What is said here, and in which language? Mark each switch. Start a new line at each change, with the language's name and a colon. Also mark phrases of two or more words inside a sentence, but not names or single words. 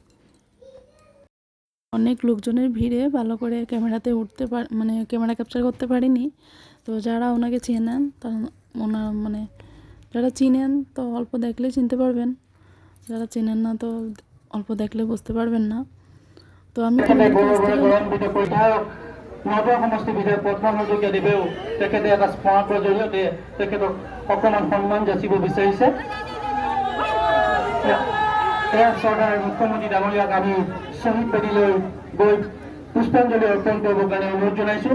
Bangla: অনেক লোকজনের ভিড়ে ভালো করে ক্যামেরাতে ক্যামেরা ক্যাপচার করতে পারিনি। তো যারা ওনাকে চেনেন তারা যারা চিনেন তো অল্প দেখলে চিনতে পারবেন, যারা চেনেন না তো অল্প দেখলে বুঝতে পারবেন না। তো আমি
Assamese: নগাঁও সমষ্টি বিধায়ক পদ্মা হাজৰিকা দেৱেও তেখেতে এটা স্মাৰকৰ জৰিয়তে তেখেতক অকণমান সন্মান যাচিব বিচাৰিছে। এয়া চৰকাৰৰ মুখ্যমন্ত্ৰী ডাঙৰীয়াক আমি শ্বহীদ বেদীলৈ গৈ পুষ্পাঞ্জলি অৰ্পণ কৰিবৰ কাৰণে অনুৰোধ জনাইছোঁ।